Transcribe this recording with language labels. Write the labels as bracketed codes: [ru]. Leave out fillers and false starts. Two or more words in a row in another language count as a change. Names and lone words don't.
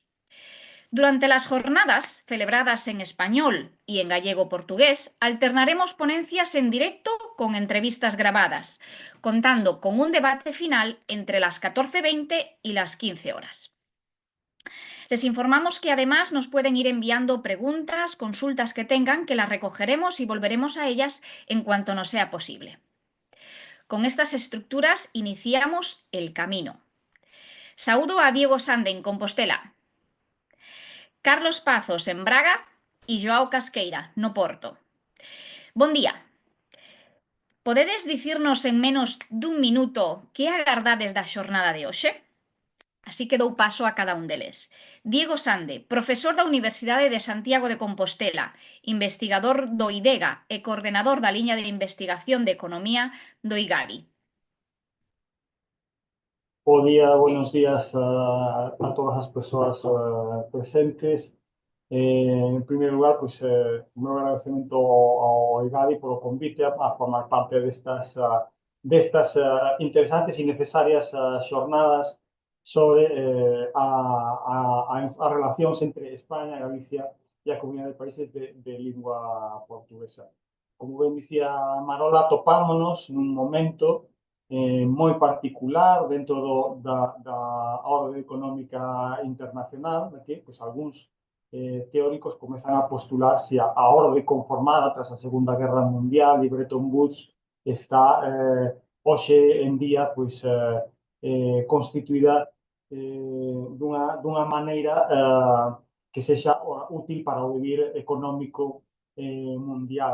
[es] Durante las jornadas, celebradas en español y en gallego-portugués, alternaremos ponencias en directo con entrevistas grabadas, contando con un debate final entre las 14:20 y las 15 horas. Les informamos que además nos pueden ir enviando preguntas, consultas que tengan, que las recogeremos y volveremos a ellas en cuanto nos sea posible. Con estas estructuras iniciamos el camino. [gl] Saúdo a Diego Sande en Compostela, Carlos Pazos en Braga e Joao Casqueira no Porto. Bon día. Podedes dicirnos en menos dun minuto que agardades da xornada de hoxe? Así que dou paso a cada un deles. Diego Sande, profesor da Universidade de Santiago de Compostela, investigador do IDEGA e coordenador da liña de investigación de Economía do IGADI. [es] Buen día, buenos días a todas las personas presentes. En primer lugar, pues un agradecimiento ao IGADI por el convite a formar parte de estas interesantes y necesarias jornadas sobre [gl] a relacións entre España, Galicia e a Comunidade de Países de lingua portuguesa. Como ben dicía Marola, topámonos nun momento moi particular dentro da orde económica internacional, de que pues, algúns teóricos comezan a postular se a orde conformada tras a Segunda Guerra Mundial e Bretton Woods está hoxe en día pues, constituída dunha maneira que sexa útil para o vivir económico mundial.